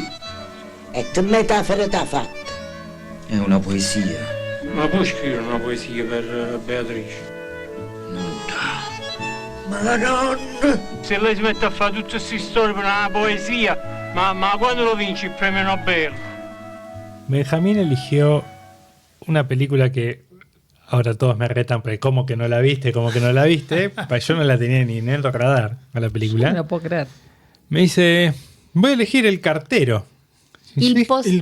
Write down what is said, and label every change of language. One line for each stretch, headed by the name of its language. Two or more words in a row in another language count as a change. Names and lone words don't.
Italian: E che metafora t'ha fatta? È una poesia. Ma puoi scrivere una poesia per Beatrice? Madonna! Se lei si mette a fare tutte queste storie per una poesia, ma quando lo vinci il premio Nobel?
Spanish: Benjamín eligió una película que ahora todos me retan, pero ¿cómo que no la viste? ¿Cómo que no la viste? Yo no la tenía ni en el radar a la película. No lo puedo creer. Me dice, voy a elegir El cartero. El postino.